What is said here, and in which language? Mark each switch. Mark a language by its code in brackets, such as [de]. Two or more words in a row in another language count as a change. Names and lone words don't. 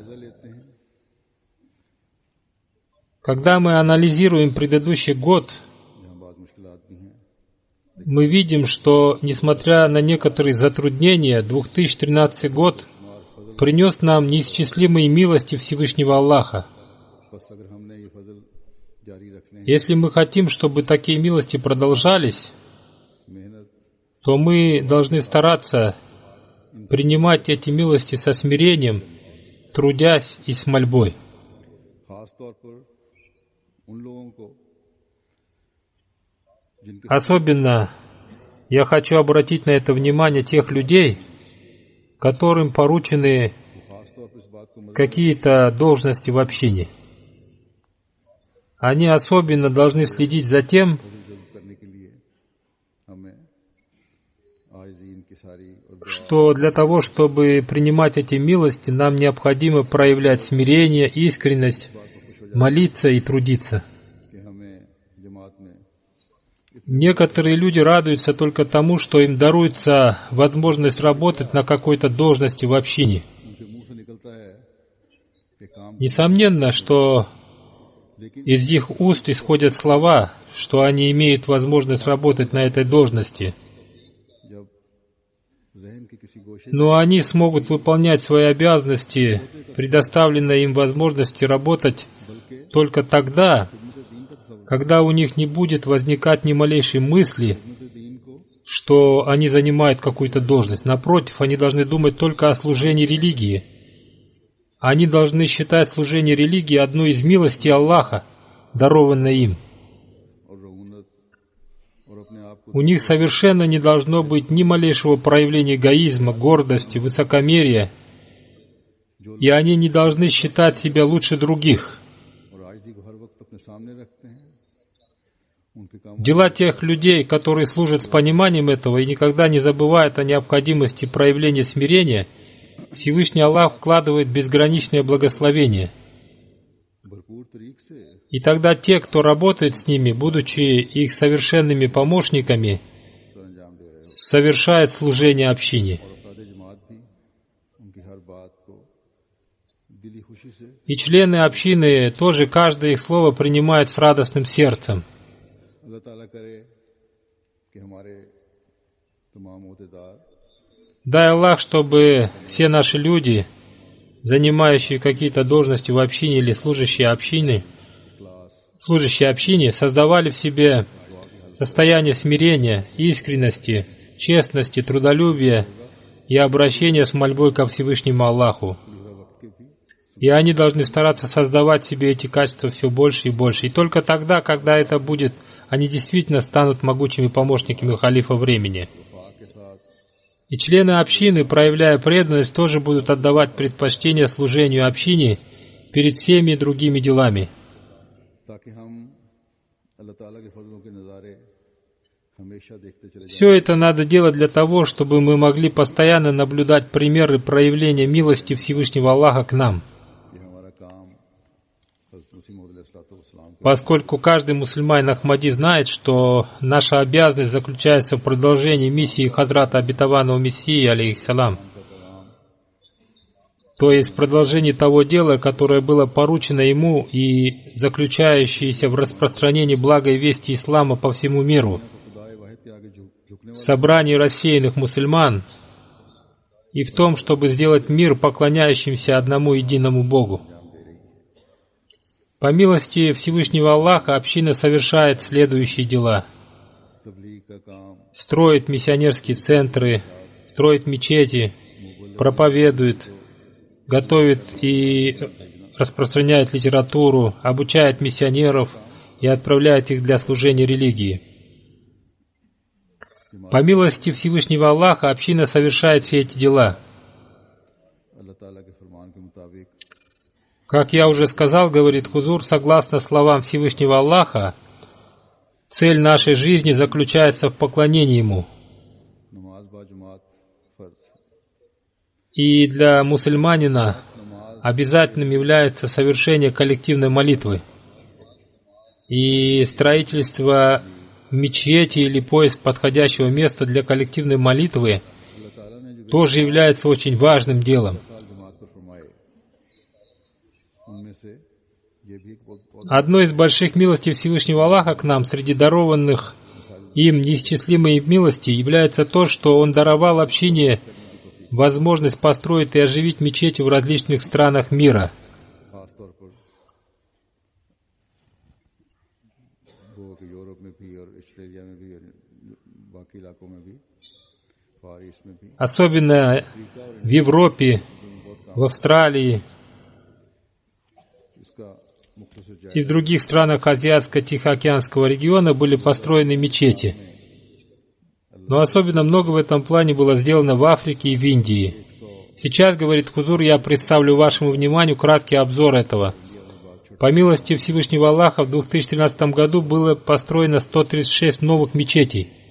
[ru] Когда мы анализируем предыдущий год, мы видим, что, несмотря на некоторые затруднения, 2013 год принес нам неисчислимые милости Всевышнего Аллаха. [ur] جاری رکھنے ہیں. [ru] Если мы хотим, чтобы такие милости продолжались, [ur] मेहनत [ru] то мы должны стараться принимать эти милости со смирением, трудясь и с мольбой. [ur] خاص طور پر ان لوگوں کو جن کے [ru] Особенно я хочу обратить на это внимание тех людей, которым поручены [ur] خاص طور پر اس بات کو [ru] какие-то должности в общине. Они особенно должны следить за тем, [ur] جلد کرنے کے لیے ہمیں آجین کی ساری اور دعا [ru] что для того, чтобы принимать эти милости, нам необходимо проявлять смирение, искренность, молиться и трудиться. [ur] کہ ہمیں جماعت میں [ru] Некоторые люди радуются только тому, что им даруется возможность работать на какой-то должности в общине. [ur] ان کے منہ سے نکلتا ہے کہ کام [ru] Несомненно, что из их уст исходят слова, что они имеют возможность работать на этой должности. [ur] جب ذہن کی کسی گوشے [ru] Но они смогут выполнять свои обязанности, предоставленные им возможности работать только тогда, когда у них не будет возникать ни малейшей мысли, что они занимают какую-то должность. Напротив, они должны думать только о служении религии. Они должны считать служение религии одной из милостей Аллаха, дарованной им. [ur] اور رعونت اور اپنے آپ کو [ru] У них совершенно не должно быть ни малейшего проявления эгоизма, гордости, высокомерия, и они не должны считать себя лучше других. [ur] اور عاجزی کو ہر وقت اپنے سامنے رکھتے ہیں ان کے کام [ru] Дела тех людей, которые служат с пониманием этого и никогда не забывают о необходимости проявления смирения, Всевышний Аллах вкладывает безграничное благословение. [ur] بھرپور طریق سے [ru] И тогда те, кто работает с ними, будучи их совершенными помощниками, [ur] سرانجام دے رہے ہیں [ru] совершают служение общине. [ur] اور افراد جماعت بھی ان کی ہر بات کو دلی خوشی سے [ru] И члены общины тоже каждое их слово принимают с радостным сердцем. [ur] اللہ تعالیٰ کرے کہ ہمارے تمام عہدیدار [ru] Дай Аллах, чтобы все наши люди, занимающие какие-то должности в общине или служащие общине, создавали в себе состояние смирения, искренности, честности, трудолюбия и обращения с мольбой ко Всевышнему Аллаху. И они должны стараться создавать в себе эти качества все больше и больше. И только тогда, когда это будет, они действительно станут могучими помощниками халифа времени. И члены общины, проявляя преданность, тоже будут отдавать предпочтение служению общине перед всеми другими делами. [ur] تاکہ ہم اللہ تعالیٰ کے فضلوں کے نظارے ہمیشہ دیکھتے چلے جائیں [ru] Все это надо делать для того, чтобы мы могли постоянно наблюдать примеры проявления милости Всевышнего Аллаха к нам. [ur] یہ ہمارا کام حضرت مسیح موعود علیہ السلام کا [ru] Поскольку каждый мусульманин Ахмади знает, что наша обязанность заключается в продолжении миссии Хазрата Обетованного Мессии, алейхиссалам, то есть в продолжении того дела, которое было поручено ему и заключающееся в распространении благой вести ислама по всему миру, [ur] خدائے واحد کے آگے جھکنے [ru] в собрании рассеянных мусульман и в том, чтобы сделать мир поклоняющимся одному единому Богу. По милости Всевышнего Аллаха община совершает следующие дела: [ur] تبلیغ کا کام [ru] строит миссионерские центры, строит мечети, проповедует, готовит и распространяет литературу, обучает миссионеров и отправляет их для служения религии. По милости Всевышнего Аллаха община совершает все эти дела. [ur] اللہ تعالیٰ کے فرمان کے مطابق [ru] Как я уже сказал, говорит Хузур, согласно словам Всевышнего Аллаха, цель нашей жизни заключается в поклонении Ему. [ur] نماز باجماعت فرض [ru] И для мусульманина обязательным является совершение коллективной молитвы. И строительство мечети или поиск подходящего места для коллективной молитвы [ur] اللہ تعالیٰ نے جو [ru] тоже является очень важным делом. [ur] سال جماعت پر فرمائے ان میں سے یہ بھی ایک بہت [ru] Одной из больших милостей Всевышнего Аллаха к нам среди дарованных им неисчислимой милости является то, что Он даровал общине возможность построить и оживить мечети в различных странах мира. [ur] خاص طور پر میں بھی اور آسٹریلیا میں بھی اور باقی علاقوں میں بھی, [en] Far East [ur] میں بھی, [ru] Особенно в Европе, в Австралии [ur] اس کا مختصر جائزہ [ru] и в других странах Азиатско-Тихоокеанского региона были построены мечети. Но особенно много в этом плане было сделано в Африке и в Индии. Сейчас, говорит Хузур, я представлю вашему вниманию краткий обзор этого. По милости Всевышнего Аллаха в 2013 году было построено 136 новых мечетей.